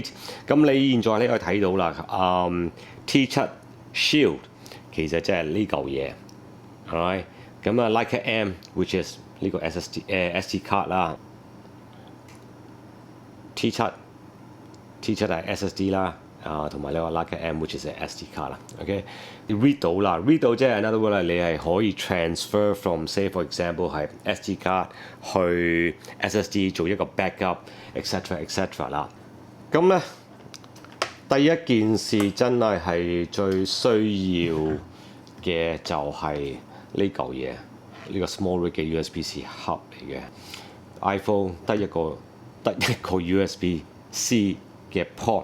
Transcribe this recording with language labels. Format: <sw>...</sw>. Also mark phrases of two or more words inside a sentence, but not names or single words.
<yue>咁你現在你可以睇到啦，T7 Shield 其實即係呢嚿嘢 ，alright？咁啊 Leica M</yue> <en>which is</en> <yue>呢個 SD 卡啦 ，T7 係 SSD 啦。同埋呢個 Leica M</yue> <en>which is</en> <yue>SD 卡啦 ，OK？read 到啦，read 到即係</yue> <en>another word</en> <yue>你係可以</yue> <en>transfer from say for example</en> <yue>係 SD 卡去 SSD 做一個</yue> <en>backup，etc</en> <yue>啦。咁咧第一件事真係最需要嘅就係呢嚿嘢，呢個 small rig 嘅 USB-C 盒嚟嘅。iPhone 得一個 USB-C 嘅 port。</yue>